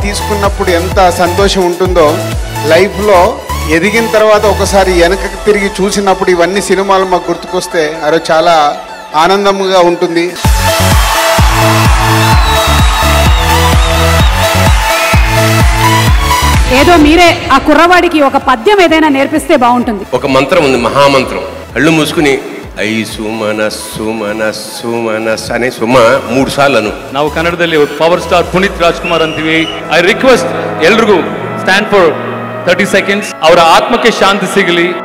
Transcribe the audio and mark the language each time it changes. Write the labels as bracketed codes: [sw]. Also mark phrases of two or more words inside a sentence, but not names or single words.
[te] నేర్చుకున్నప్పుడు ఎంత సంతోషం ఉంటుందో, లైఫ్లో ఎదిగిన తర్వాత ఒకసారి వెనక్కి తిరిగి చూసినప్పుడు ఇవన్నీ సినిమాలు మాకు గుర్తుకొస్తే అరే చాలా ఆనందంగా ఉంటుంది. ఏదో మీరే ఆ కుర్రవాడికి ఒక పద్యం ఏదైనా నేర్పిస్తే బాగుంటుంది. ఒక మంత్రం ఉంది, మహామంత్రం. కళ్ళు మూసుకుని ఐ సుమనస్ సుమనస్ సుమనస్ అనే సుమ 3 సార్లు అను. [kn] ನಾವು ಕನ್ನಡದಲ್ಲಿ ಪವರ್ ಸ್ಟಾರ್ ಪುನೀತ್ ರಾಜ್ಕುಮಾರ್ ಅಂತೀವಿ. [en] I request [kn] ಎಲ್ರಿಗೂ [en] stand for 30 seconds. [kn] ಅವರ ಆತ್ಮಕ್ಕೆ ಶಾಂತಿ ಸಿಗಲಿ.